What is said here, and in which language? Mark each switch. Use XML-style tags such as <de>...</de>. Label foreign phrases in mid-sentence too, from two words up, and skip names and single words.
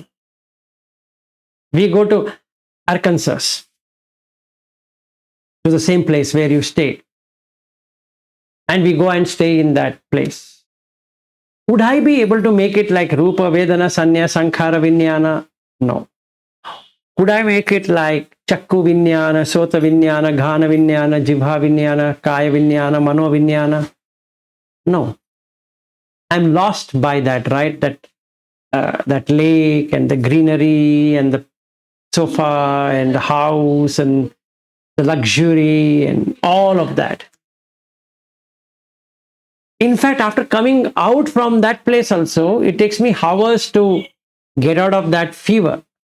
<en>We go to Arkansas, to the same place where you stayed. And we go and stay in that place. Would I be able to make it like</en> <pi>Rupa, Vedana, Sanya, Sankhara, Vinyana?</pi> <en>No. Could I make it like</en> <pi>Chakku Vinyana, Sota Vinyana, Ghana Vinyana, Jibha Vinyana, Kaya Vinyana, Mano Vinyana?</pi> <en>No. I'm lost by that, right? That lake and the greenery and the sofa and the house and the luxury and all of that. In fact, after coming out from that place also, it takes me hours to get out of that fever.</en>